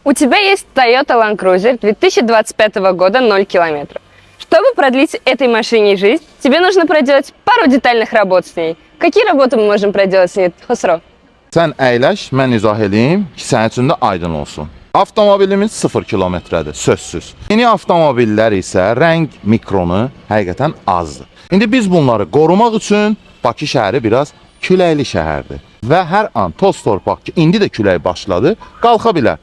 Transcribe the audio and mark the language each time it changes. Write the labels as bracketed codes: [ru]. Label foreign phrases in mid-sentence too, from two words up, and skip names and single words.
[ru] У тебя есть Toyota Land Cruiser 2025 года 0 километров. Чтобы продлить этой машине жизнь, тебе нужно проделать пару детальных работ с ней. Какие работы мы можем проделать с ней, Хосро? [az] Sən əyləş, mən izah edeyim ki, sənin üçün də aydın olsun. Avtomobilimiz 0 kilometrədir, sözsüz. Yeni avtomobillər isə rəng mikronu həqiqətən azdır. İndi biz bunları qorumaq üçün Bakı şəhəri biraz küləkli şəhərdir. Və hər an toz torpaq ki, indi də külək başladı, qalxa bilər.